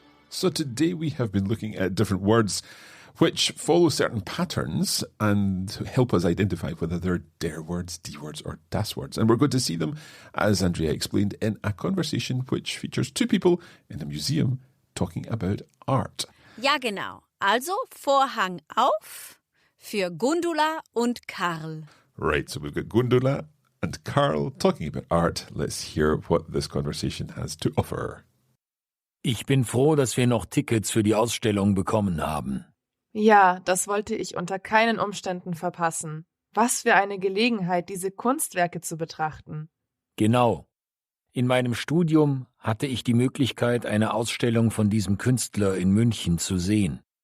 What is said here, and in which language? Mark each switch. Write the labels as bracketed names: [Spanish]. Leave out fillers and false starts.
[English] So today we have been looking at different words which follow certain patterns and help us identify whether they're der words, die words, or das words. And we're going to see them, as Andrea explained, in a conversation which features two people in a museum talking about art. [German] Ja, genau. Also Vorhang auf für Gundula und Karl. [English] Right, so we've got Gundula and Karl talking about art. Let's hear what this conversation has to offer. [German] Ich bin froh, dass wir noch Tickets für die Ausstellung bekommen haben. Ja, das wollte ich unter keinen Umständen verpassen. Was für eine Gelegenheit, diese Kunstwerke zu betrachten. Genau. In meinem Studium hatte ich die Möglichkeit, eine Ausstellung von diesem Künstler in München zu sehen.